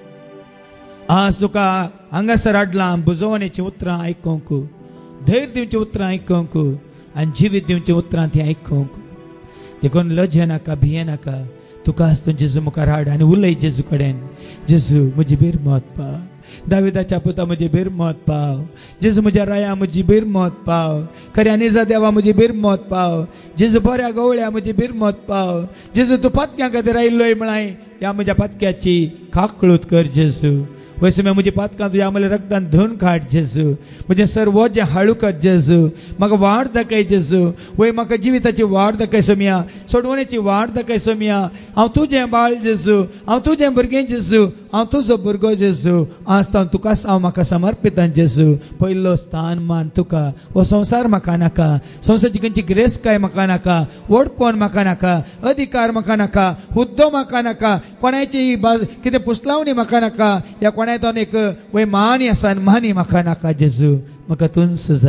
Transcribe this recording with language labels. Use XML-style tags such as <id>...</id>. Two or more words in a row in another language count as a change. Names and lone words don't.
<kok>आज तुका हांगासर हाडला बुजोवणेची उतरां आयकूंक धैर्य दिवची उतरां आयकूंक आनी जिवीत दिवची उतरां ती आयकूंक देखून लजे नाका भिये नाका तुका आज तूं जेजू मुखार हाड आनी उलय जेजू कडेन जेजू म्हजी भिरमत पाव दाविदाच्या पुता म्हजी भिरमत पाव जेजू म्हज्या राया म्हजी भिरमत पाव खऱ्या निजा देवा म्हजी भिरमत पाव जेजू बऱ्या गवळ्या म्हजी भिरमत पाव जेजू तूं पातक्यां खातीर आयिल्लोय म्हळाय ह्या म्हज्या पातक्याची काकळूत कर जेजू वैसे मैं मुझे पातकां तुझ्या आमले रक्तान धुवन काड जेजू म्हजें सर्व वजें हाळू कर जेजू म्हाका वाड दाखय जेजू वय म्हाका जिविताची वाड दाखय सोम्या सोडवणेची वाड दाखय सोम्या हांव तुजें बाळ जेजू हांव तुजें भुरगें जेजू हांव तुजो भुरगो जेजू आज तांव तुकाच हांव म्हाका समर्पितां जेजू पयलो स्थान मान तुका हो संवसार म्हाका नाका संवसाराची खंयची ग्रेस्काय म्हाका नाका वडपण म्हाका नाका अधिकार म्हाका नाका हुद्दो म्हाका नाका कोणाची कितें पुसलावणी म्हाका नाका या कोणा एक वय मानी आसा मानी म्हाका नाका जेजू म्हाका तुंच</kok>